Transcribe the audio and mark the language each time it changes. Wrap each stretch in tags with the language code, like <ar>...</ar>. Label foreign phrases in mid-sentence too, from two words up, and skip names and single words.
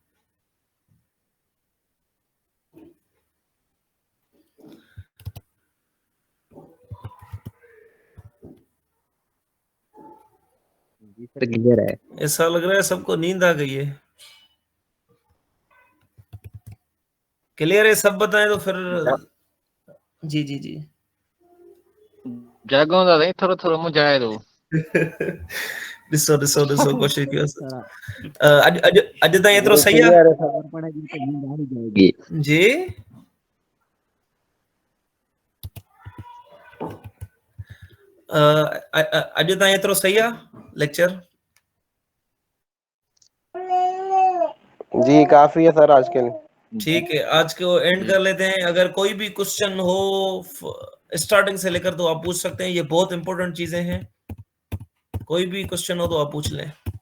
<hi>जी सर क्लियर है। ऐसा लग रहा है सबको नींद आ गई है। क्लियर है सब बताएं तो फिर, जी जी जी जागो दादा थोड़ा थोड़ा मुझे आए दो</hi> <sd>ॾिसो ॾिसो ॾिसो कोशिश कयो, अॼु अॼु अॼु ताईं एतिरो सही आहे</sd> <hi>क्लियर है, खबर पड़ेगी तो नींद आ ही जाएगी।</hi> <sd>जी, अॼु ताईं एतिरो सही आहे लेक्चर,</sd> <hi>जी काफी है सर आज के लिए। ठीक है, आज को एंड कर लेते हैं। अगर कोई भी क्वेश्चन हो स्टार्टिंग से लेकर तो आप पूछ सकते हैं, ये बहुत इंपॉर्टेंट चीजें हैं। कोई भी क्वेश्चन हो तो आप पूछ लें।</hi>